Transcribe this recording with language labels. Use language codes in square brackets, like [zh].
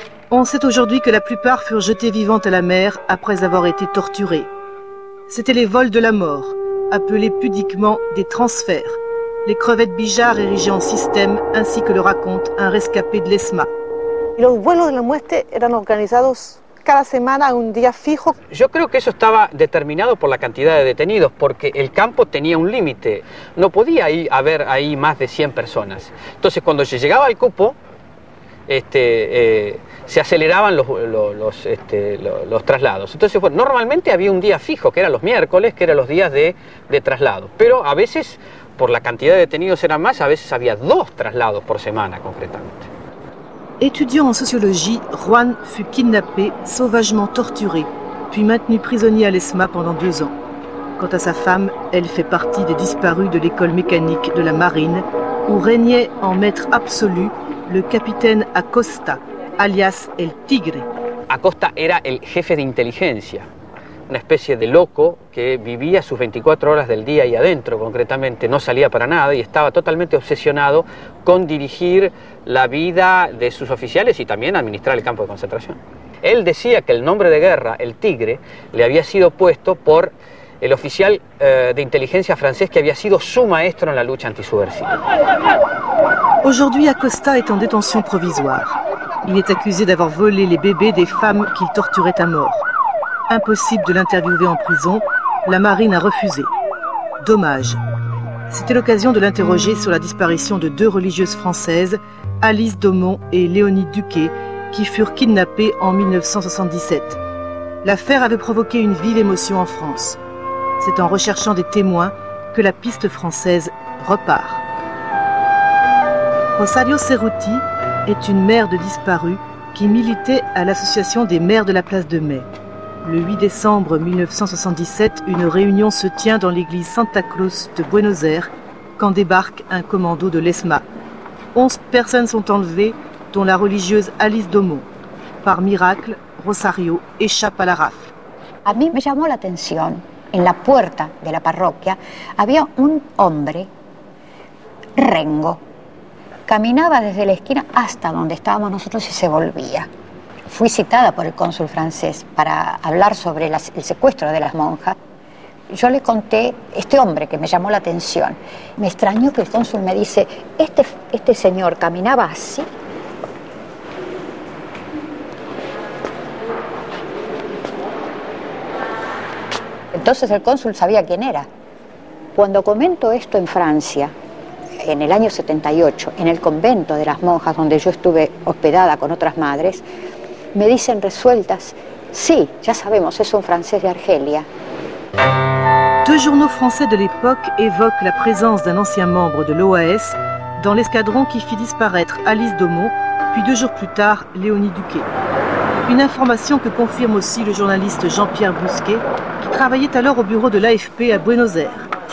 [fr] On sait aujourd'hui que la plupart furent jetées vivantes à la mer après avoir été torturées. C'étaient les vols de la mort, appelés pudiquement des transferts, les crevettes Bijard érigées en système, ainsi que le raconte un rescapé de l'ESMA. [es] Los vuelos de la muerte eran organizados cada semana, un día fijo. Yo creo que eso estaba determinado por la cantidad de detenidos, porque el campo tenía un límite. No podía haber ahí más de 100 personas. Entonces, cuando se llegaba al cupo, se aceleraban los traslados. Entonces, bueno, normalmente había un día fijo, que eran los miércoles, que eran los días de traslado. Pero a veces, por la cantidad de detenidos eran más, a veces había 2 traslados por semana, concretamente. [fr] Étudiant en sociologie, Juan fut kidnappé, sauvagement torturé, puis maintenu prisonnier à l'ESMA pendant 2 ans. Quant à sa femme, elle fait partie des disparus de l'école mécanique de la marine, où régnait en maître absolu le capitaine Acosta, alias El Tigre. Acosta era el jefe de inteligencia, una especie de loco que vivía sus 24 horas del día ahí adentro, concretamente, no salía para nada y estaba totalmente obsesionado con dirigir la vida de sus oficiales y también administrar el campo de concentración. Él decía que el nombre de guerra, el Tigre, le había sido puesto por el oficial de inteligencia francés que había sido su maestro en la lucha antisubversiva. Aujourd'hui, Acosta est en détention provisoire. Il est accusé d'avoir volé les bébés des femmes qu'il torturait à mort. Impossible de l'interviewer en prison, la marine a refusé. Dommage. C'était l'occasion de l'interroger sur la disparition de 2 religieuses françaises, Alice Daumont et Léonie Duquet, qui furent kidnappées en 1977. L'affaire avait provoqué une vive émotion en France. C'est en recherchant des témoins que la piste française repart. Rosario Cerruti est une mère de disparus qui militait à l'association des mères de la place de Mai. Le 8 décembre 1977, une réunion se tient dans l'église Santa Cruz de Buenos Aires quand débarque un commando de l'ESMA. 11 personnes sont enlevées, dont la religieuse Alice Daumont. Par miracle, Rosario échappe à la rafle. [es] A mí me llamó la atención, en la puerta de la parroquia había un hombre, rengo, caminaba desde la esquina hasta donde estábamos nosotros y se volvía. Fui citada por el cónsul francés para hablar sobre el secuestro de las monjas. Yo le conté este hombre que me llamó la atención. Me extrañó que el cónsul me dice, este señor caminaba así. Entonces el cónsul sabía quién era. Cuando comento esto en Francia, en el año 78, en el convento de las monjas donde yo estuve hospedada con otras madres, me dicen resueltas, sí, ya sabemos, es un francés de Argelia. [fr] 2 journaux français de l'époque évoquent la présence d'un ancien membre de l'OAS dans l'escadron qui fit disparaître Alice Daumont, puis 2 jours plus tard, Léonie Duquet. Une information que confirme aussi le journaliste Jean-Pierre Bousquet, qui travaillait alors au bureau de l'AFP à Buenos Aires.